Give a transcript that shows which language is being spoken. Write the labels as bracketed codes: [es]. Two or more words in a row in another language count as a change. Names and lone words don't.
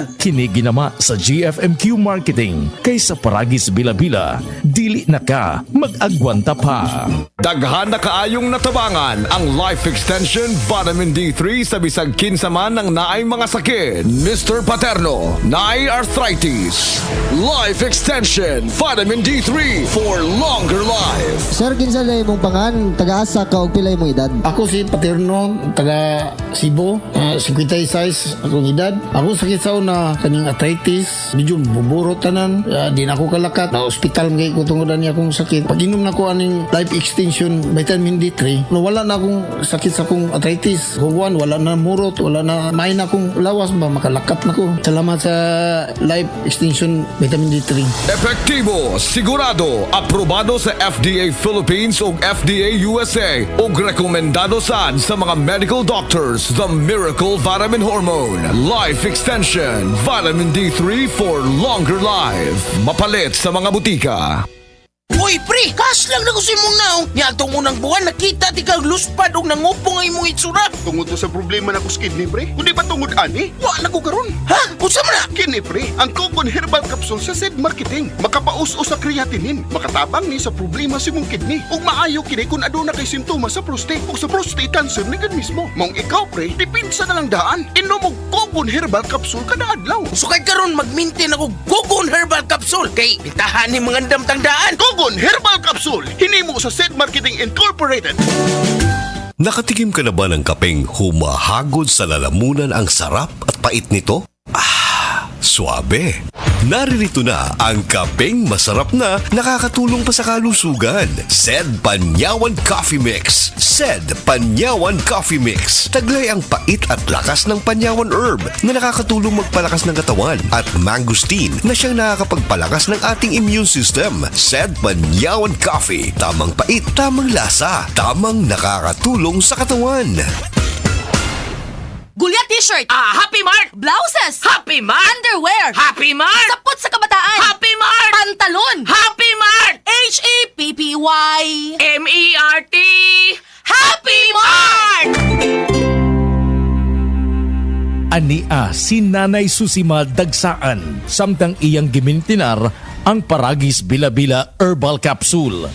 [ceb] Kini ginama sa GFMQ Marketing kay sa Paragis Bila-Bila, dili na ka mag-agwanta pa. Daghan na kaayong natabangan ang Life Extension Vitamin D3 sa bisag kinsa man ng naay mga sakit. Mr. Paterno, naay arthritis. Life Extension Vitamin D3 [en] for longer life. [ceb] Sir, kinsa na imong pangan? Taga-asa ka og pila imong edad? Ako si Paterno, taga Cebu, 56 akong edad. Ako sakit sa una, kaning arthritis, medyo buburo tanan, di na ako kalakat. Na hospital mga ikutungodan niya akong sakit. Pag inom na ko aning Life Extension Vitamin D3, wala na akong sakit sa akong arthritis. Huwan, wala na murot, wala na main akong lawas ba, makalakat na ko. Salamat sa Life Extension Vitamin D3. Epektibo, sigurado, aprobado sa FDA Philippines ug FDA USA ug rekomendado sad sa mga [en] medical doctors. The Miracle Vitamin Hormone. Life Extension Vitamin D3 for longer life. [ceb] Mapalit sa mga butika. Uy, pre! Kas lang na ko sa imong naong. Niya itong unang buwan, nakita ti kag luspad o nangupong ay imong itsura. Tungod to sa problema na ko sa kidney, pre. Kundi ba tungod ani? Wa na ko karon. Ha? Unsa man na? Kini, pre. Ang Cogon Herbal Capsule sa Zed Marketing. Makapaus-o sa creatinine. Makatabang ni sa problema sa imong kidney. Ug maayo kini kung aduna kay simptomas sa prostate ug sa prostate cancer ni gid mismo. Mong ikaw, pre, dipinsa na lang daan. Inom og Cogon Herbal Capsule kada adlaw. Sukad karon mag-maintain ako Cogon Herbal Capsule kay bitahan ni mga damtang daan. Cogon Herbal Capsule. Hinimo sa Zed Marketing Incorporated. [tl] Nakatikim ka na ba ng kapeng humahagod sa lalamunan ang sarap at pait nito? Suabe. Naririto na ang kapeng masarap na nakakatulong pa sa kalusugan. Zed Panyawan Coffee Mix. Zed Panyawan Coffee Mix. Taglay ang pait at lakas ng panyawan herb na nakakatulong magpalakas ng katawan at mangosteen na siyang nakakapagpalakas ng ating [en] immune system. [tl] Zed Panyawan Coffee. Tamang pait, tamang lasa, tamang nakakatulong sa katawan. [ceb] Gulya t-shirt. Happy Mart! Blouses. Happy Mart! Underwear. Happy Mart! Sapot sa kabataan. Happy Mart! Pantalon. Happy Mart! Happy M-E-R-T! Happy Mart! Ania si Nanay Susima Dagsaan samtang iyang gimintinar ang Paragis Bila-Bila Herbal Capsule.